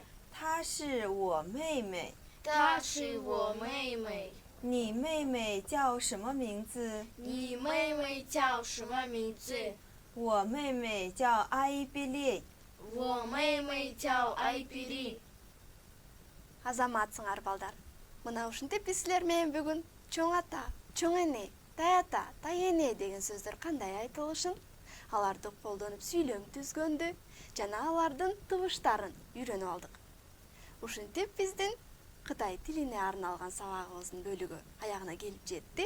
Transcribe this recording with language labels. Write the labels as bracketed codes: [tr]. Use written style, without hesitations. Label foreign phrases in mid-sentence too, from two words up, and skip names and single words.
[zh] 她是我妹妹。她是我妹妹。你妹妹叫什么名字？你妹妹叫什么名字？我妹妹叫阿伊比利。我妹妹叫艾比利。 [ky] Азаматсыңар балдар. Мына ушинтип биз силер менен бүгүн чоң ата, чоң эне, тай ата, тай эне деген сөздөр кандай айтылышын, аларды колдонуп сүйлөм түзгөндү жана алардын тыбыштарын үйрөнүп алдык. Ушинтип биздин Кытай тилине арналган сабагыбыздын бөлүгү аягына келип жетти.